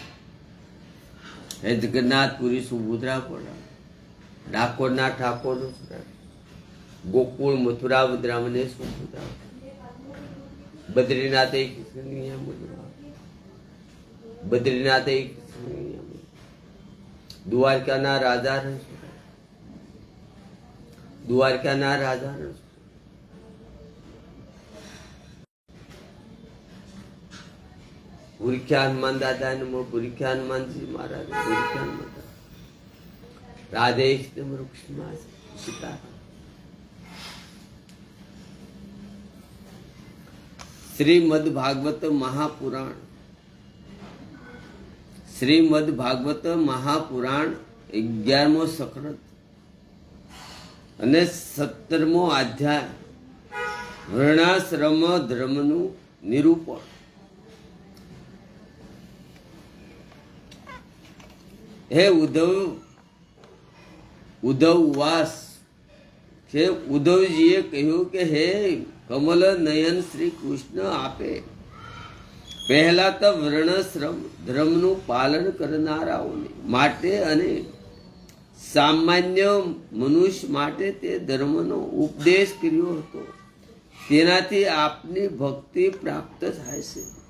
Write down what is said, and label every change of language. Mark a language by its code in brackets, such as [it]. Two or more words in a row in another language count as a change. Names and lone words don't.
[gu] हे जगन्नाथपुरी सुभद्रा पड़ा ડાકોર ના ઠાકોર ગોકુળ મથુરા વૃંદાવને સુભદ્રા બદ્રીનાથ એક બદ્રીનાથ એક દ્વારકાના રાજા દ્વારકાના રાજા ભૂરખ્યા હનુમાન દાદા નમો ભૂરખ્યા હનુમાનજી મહારાજ ભૂરખ્યા હનુમાન राधे सीता શ્રીમદ્ ભાગવત મહાપુરાણ શ્રીમદ્ ભાગવત મહાપુરાણ 11મો સકૃત અને 17મો અધ્યાય વર્ણાશ્રમ ધર્મનું નિરૂપણ હે ઉદ્ધવવાસ કે ઉદ્ધવજીએ કહ્યું કે હે કમલ નયન શ્રી કૃષ્ણ આપે પહેલા તો વર્ણાશ્રમ ધર્મનું પાલન કરનારાઓને માટે અને સામાન્ય મનુષ્ય માટે તે ધર્મનો ઉપદેશ કર્યો હતો તેનાથી આપની ભક્તિ પ્રાપ્ત થાય છે